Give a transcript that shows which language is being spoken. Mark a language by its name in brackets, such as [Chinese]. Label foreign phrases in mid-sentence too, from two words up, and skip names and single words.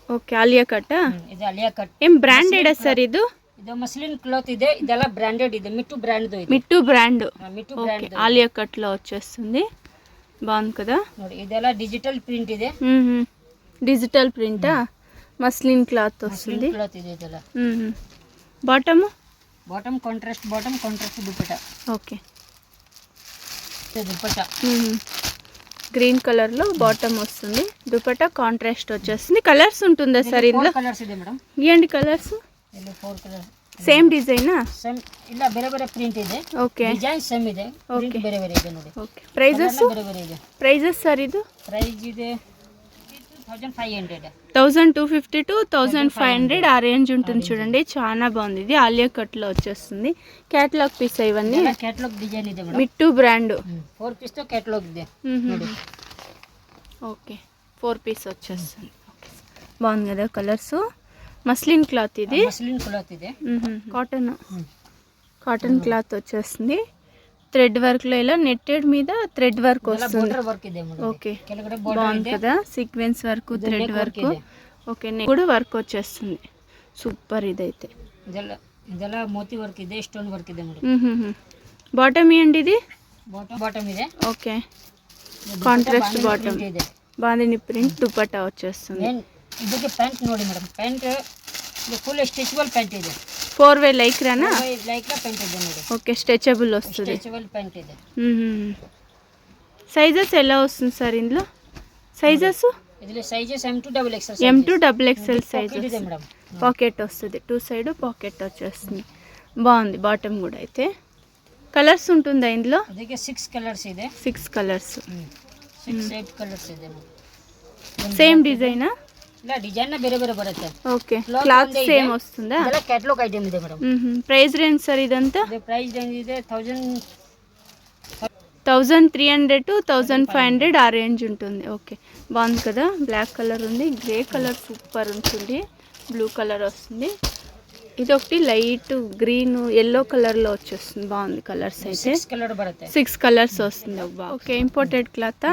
[Telugu] ఓకే ఆలియా కట్. [Kannada] ಇದು ಆಲಿಯಾ ಕಟ್. [Telugu] ఏం బ్రాండెడ్ సార్ ఇది? [Kannada] ಇದು [English] muslin cloth [Kannada] ಇದೆ. ಇದೆಲ್ಲ ಬ್ರಾಂಡೆಡ್ ಇದೆ. మిట్టు బ్రాండ్ ಇದೆ. [Telugu] మిట్టు బ్రాండ్. మిట్టు బ్రాండ్. ఆలియా కట్ లో వచ్చేస్తుంది. బాగుంది కదా [Kannada] ನೋಡಿ. ಇದೆಲ್ಲ [English] digital print [Kannada] ಇದೆ. [Telugu] డిజిటల్ ప్రింటా? [English] muslin cloth [Telugu] వస్తుంది. [Kannada] క్లాత్ ಇದೆ ಇದೆಲ್ಲ. [Telugu] బాటమ్ కాంట్రాస్ట్ దుపట్టా. ఓకే దుపట్టా [English] green colour [Telugu] లో బాటమ్ వస్తుంది. దుపట్టా కాంట్రాస్ట్ వచ్చేస్తుంది. కలర్స్ ఉంటుందా సార్ ఇందులో? [Kannada] కలర్స్ ಇದೆ మేడం. [Telugu] ఇవ్వండి కలర్స్. [Kannada] ಇಲ್ಲಿ 4 కలర్స్. [Telugu] సేమ్ డిజైనా? సేమ్. [Kannada] ಇಲ್ಲ ಬೇರೆ ಬೇರೆ ಪ್ರಿಂಟ್ ಇದೆ. [Telugu] ఓకే [English] design same [Kannada] ಇದೆ, ಪ್ರಿಂಟ್ ಬೇರೆ ಬೇರೆ ಇದೆ ನೋಡಿ. [English] okay prices? [Kannada] ಬೇರೆ ಬೇರೆ ಇದೆ. [Telugu] ప్రైజెస్ సార్ ఇది? [Kannada] ಪ್ರೈಸ್ ಇದೆ 1500. [Telugu] 1250 to 1500 ఆ రేంజ్ ఉంటుంది చూడండి. చాలా బాగుంది. ఇది ఆలియా కట్ లో వచ్చేస్తుంది. [English] catalogue piece [Telugu] ఇవన్నీ. [Kannada] ಕ್ಯಾಟಲಾಗ್ ಡಿಸೈನ್ ಇದೆ ಮೇಡಮ್. [Telugu] మిట్టు బ్రాండ్. [Kannada] 4 పీస్ తో ಕ್ಯಾಟಲಾಗ್ ಇದೆ ನೋಡಿ. [Telugu] ఓకే 4 పీస్ వచ్చేస్తుంది. బాగుంది కదా కలర్స్. [English] muslin cloth [Telugu] ఇది. [English] muslin cloth [Kannada] ಇದೆ. [English] cotton cloth [Telugu] వచ్చేస్తుంది. [English] thread work [Telugu] లో ఇలా నెట్టెడ్ మీద [English] thread work [Telugu] వస్తుంది. [English] border work [Kannada] ಇದೆ ಮೇಡಮ್. [Telugu] ఓకే [Kannada] ಕೆಳಗಡೆ ಬಾರ್ಡರ್ [Telugu] బాగుంది కదా. [English] sequence work, thread work. [Telugu] ఓకే నెక్ కూడా వర్క్ వచ్చేస్తుంది. సూపర్ ఇదైతే. [Kannada] ಇದೆಲ್ಲ మోతి వర్క్ ಇದೆ, [English] stone work [Kannada] ಇದೆ ಮೇಡಮ್. [Telugu] బాటమ్ ఏంటి ఇది? [Kannada] బాటమ్ ಇದೆ. [English] okay contrast bottom [Kannada] ಇದೆ. [Telugu] బాందిని ప్రింట్ దుపట్టా వచ్చేస్తుంది. [Kannada] ಇದಕ್ಕೆ ಪ್ಯಾಂಟ್ ನೋಡಿ ಮೇಡಮ್. ಪ್ಯಾಂಟ್ [English] full stretchable pant [Kannada] ಇದೆ. 4-way ಲೈಕ್ರಾನಾ? [English] lycra pant [Kannada] ಇದೆ ನೋಡಿ. [English] okay stretchable [Telugu] వస్తుంది. [English] stretchable pant [Kannada] ಇದೆ. [Telugu] సైజెస్ ఎలా వస్తుంది సార్ ఇందులో? సైజెస్ [Kannada] ಇದರಲ್ಲಿ సైజెస్ M2XXL. [Telugu] M2XXL సైజెస్ [Kannada] ಇದೆ ಮೇಡಮ್. [Telugu] పాకెట్ వస్తుంది. 2 [English] side pocket [Telugu] వచ్చేస్తుంది. బాగుంది. బాటమ్ కూడా అయితే. కలర్స్ ఉంటుందా ఇందులో? [Kannada] ಅದಕ್ಕೆ 6 కలర్స్ ಇದೆ. [Telugu] 6 కలర్స్. [Kannada] 6-8 కలర్స్ ಇದೆ. [Telugu] సేమ్ డిజైనా? [Kannada] ಇಲ್ಲ ಡಿಸೈನ್ ಬೇರೆ ಬೇರೆ ಬರುತ್ತೆ. [Telugu] ఓకే క్లాత్ సేమ్ వస్తుందా? [Kannada] ಇದೆಲ್ಲ [English] catalogue item [Kannada] ಇದೆ ಮೇಡಮ್. [English] price range [Telugu] సార్ ఇదంతా? [English] price range [Kannada] ಇದೆ [Telugu] 1300 to 1500 ఆ రేంజ్ ఉంటుంది. ఓకే బాగుంది కదా. [English] black colour [Telugu] ఉంది, [English] grey colour super [Telugu] ఉంటుంది, [English] blue colour [Telugu] వస్తుంది. ఇది ఒకటి [English] light green yellow colour [Telugu] లో వచ్చేస్తుంది. బాగుంది కలర్స్ అయితే. [Kannada] 6 కలర్ బರುತ್ತೆ. [Telugu] 6 కలర్స్ వస్తుంది. [English] okay imported cloth.